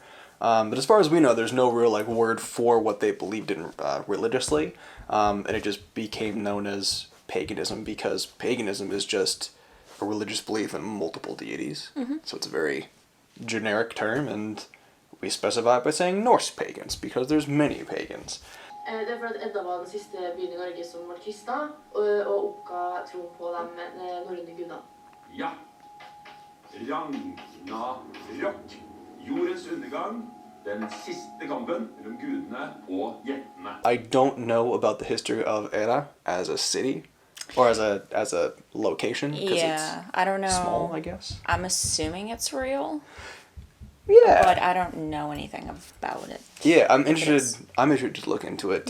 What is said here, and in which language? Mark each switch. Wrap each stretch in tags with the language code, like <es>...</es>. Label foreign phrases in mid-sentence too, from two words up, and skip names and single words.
<en>But as far as we know, there's no real like word for what they believed in religiously, and it just became known as paganism because paganism is just a religious belief in multiple deities. Mm-hmm. So it's a very generic term, and we specify by saying Norse pagans because there's many pagans.</en> <no>Det for at Edda var den siste byen I Norge som var kristna og oppga tro på de norrøne gudene. Ja. Ragnarok. Jordens undergang. Den siste kampen mellom gudene og jentene.</no> <en>I don't know about the history of Era as a city or as a location because it's I don't know. Small, I guess. I'm assuming it's real. Yeah. But I don't know anything about it. Yeah, I'm If it is. interested. I'm interested to look into it to</en>